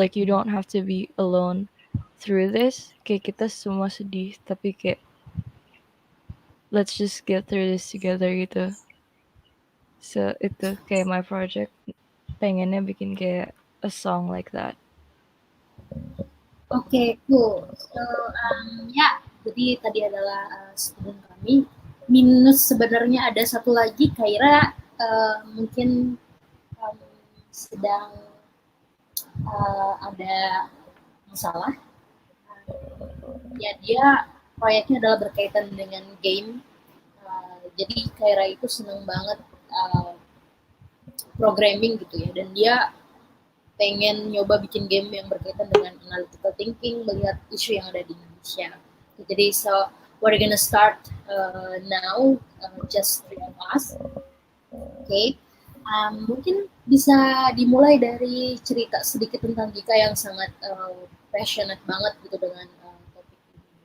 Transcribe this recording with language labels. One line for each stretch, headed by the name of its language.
English: Like you don't have to be alone through this.
Indonesian: Kayak kita semua sedih, tapi kayak
English: let's just get through this together gitu. So
Indonesian: itu kayak
English: my project,
Indonesian: pengennya bikin kayak
English: a song like that. Oke, cool.
Indonesian: So, ya, jadi tadi adalah student kami. Minus sebenarnya ada satu lagi, Kaira mungkin sedang ada masalah. Ya, dia proyeknya adalah berkaitan dengan game. Jadi Kaira itu seneng banget programming gitu ya, dan dia pengen nyoba bikin game yang berkaitan dengan analytical thinking, melihat isu yang ada di Indonesia.
English: Jadi so we're gonna start now, just 3 of us. Okay.
Indonesian: Mungkin bisa dimulai dari cerita sedikit tentang Gika yang sangat passionate banget gitu dengan topik ini.